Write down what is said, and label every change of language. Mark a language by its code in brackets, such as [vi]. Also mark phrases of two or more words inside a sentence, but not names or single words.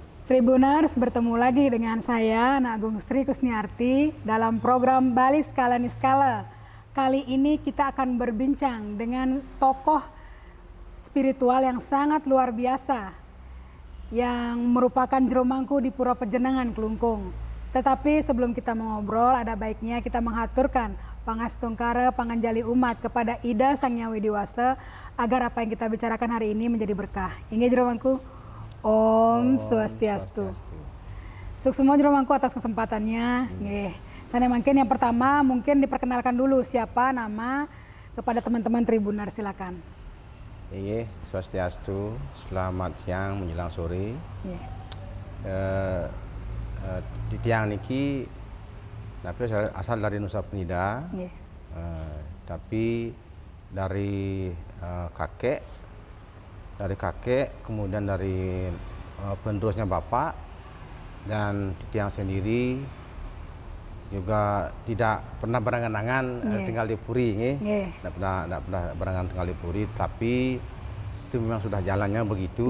[id] Tribuners, bertemu lagi dengan saya, Nak Agung Sri Kusniarti, dalam program Bali Skala Niskala. Kali ini kita akan berbincang dengan tokoh spiritual yang sangat luar biasa, yang merupakan jero mangku di Pura Pejenengan, Klungkung. Tetapi sebelum kita mengobrol, ada baiknya kita menghaturkan pangastungkara panganjali umat kepada Ida Sang Hyang Widiwasa, agar apa yang kita bicarakan hari ini menjadi berkah. Ingat jero mangku. Om Swastiastu. Sukses jero mangku atas kesempatannya. Nggih. Sana mungkin yang pertama mungkin diperkenalkan dulu siapa nama kepada teman-teman Tribuner, silakan. Iya, Swastiastu. Selamat siang menjelang sore. [ban] Di tiang niki, [id] tapi asal dari Nusa Penida. Tapi dari kakek, kemudian dari penerusnya bapak, dan di tiang sendiri juga tidak pernah berangan-angan tinggal di Puri, tidak pernah berangan tinggal di Puri, tapi itu memang sudah jalannya begitu.